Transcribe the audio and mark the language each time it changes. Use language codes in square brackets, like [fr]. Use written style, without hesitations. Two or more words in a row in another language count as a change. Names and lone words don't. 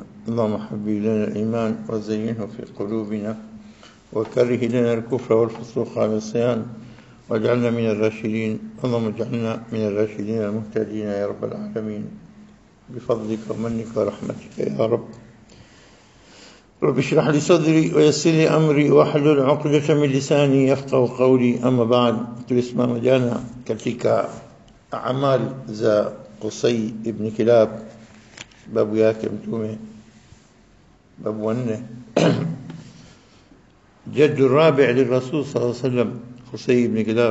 [ar] اللهم حبب لنا الإيمان وزينه في قلوبنا، وكره لنا الكفر والفسوق والعصيان، واجعلنا من الراشدين. اللهم اجعلنا من الراشدين المهتدين يا رب العالمين بفضلك ومنك ورحمتك يا رب. رب اشرح لي صدري ويسر لي أمري واحلل عقدة من لساني يفقهوا قولي. أما بعد، [sw] tulisimama jana katika amali za Qusay ibn Kilab, babu yake mtume, babu wanne, [ar] جد رابع للرسول صلى الله عليه وسلم, [sw] Qusay ibn Kilab.